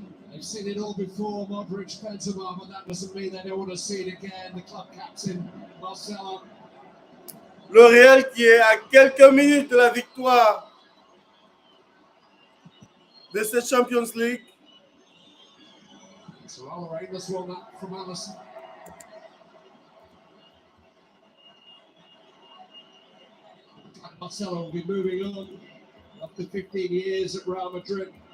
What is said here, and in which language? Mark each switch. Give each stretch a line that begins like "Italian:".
English: They've seen it all before, Modric, Benzema, but that doesn't mean they don't want to see it again. The club captain, Marcelo.
French: Le Real qui est à quelques minutes de la victoire de cette Champions League.
English: So I'll rate this one up from Allison. Marcelo will be moving on after 15 years at Real Madrid.